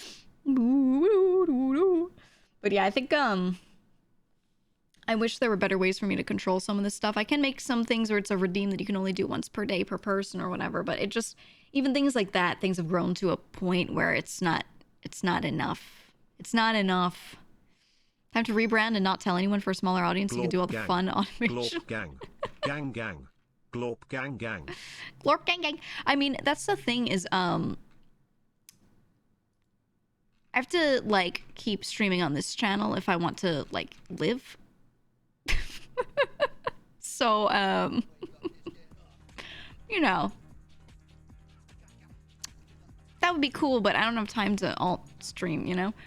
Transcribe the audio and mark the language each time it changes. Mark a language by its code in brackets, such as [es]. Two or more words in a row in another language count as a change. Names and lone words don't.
[en] But yeah, I think, I wish there were better ways for me to control some of this stuff. I can make some things where it's a redeem that you can only do once per day per person or whatever, but it just, even things like that, things have grown to a point where it's not enough. It's not enough. Time to rebrand and not tell anyone for a smaller audience so you can do all the fun automation. Glorp gang. Gang gang. Glorp gang gang. Glorp gang gang. I mean, that's the thing is, I have to, like, keep streaming on this channel if I want to, like, live. So, you know. That would be cool, but I don't have time to alt stream, you know?